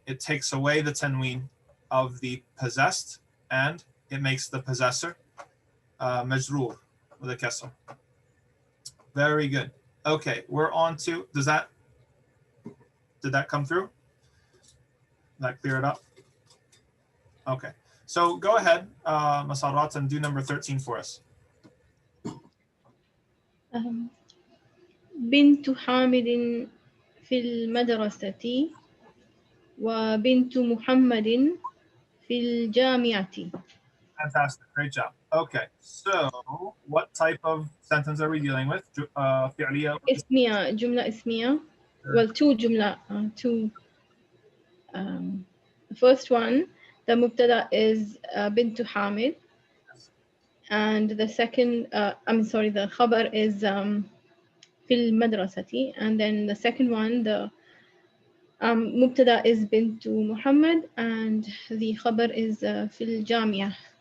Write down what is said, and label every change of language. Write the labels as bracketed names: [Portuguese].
[English] It takes away the tanween of the possessed and it makes the possessor majroor with a kasr. Very good. Okay, we're on to, did that come through? Did that clear it up? Okay, so go ahead, Masarrat, and do number 13 for us. [Arabic] بنت حامد في المدرسة وبنت محمد في الجامعة. [English] Fantastic, great job. Okay, so what type of sentence are we dealing with? [Arabic] فعلية. اسمية جملة اسمية. [English] Well, two جملة two. The first one, the مبتدأ is [Arabic] بنت حامد, [English] and the second, the خبر is [Arabic] في المدرسة, [English] and then the second one, the مبتدأ is [Arabic] بنت محمد, [English] and the خبر is [Arabic] في الجامعة.